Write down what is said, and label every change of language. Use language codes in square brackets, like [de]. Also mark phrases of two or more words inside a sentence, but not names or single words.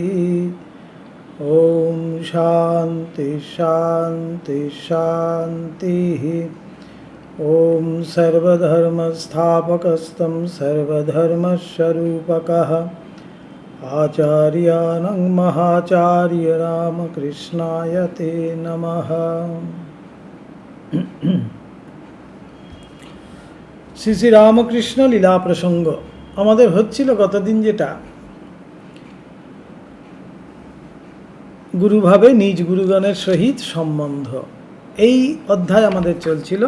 [sa] ॐ शान्ति शान्ति शान्तिः। ॐ सर्वधर्मस्थापकस्तं सर्वधर्मस्वरूपकः आचार्यानं महाचार्य रामकृष्णाय ते नमः। [bn] শ্রী শ্রী রামকৃষ্ণ লীলা প্রসঙ্গ আমাদের হচ্ছিল গতদিন, যেটা গুরুভাবে নিজ গুরুগণের সহিত সম্বন্ধ, এই অধ্যায় আমাদের চলছিল।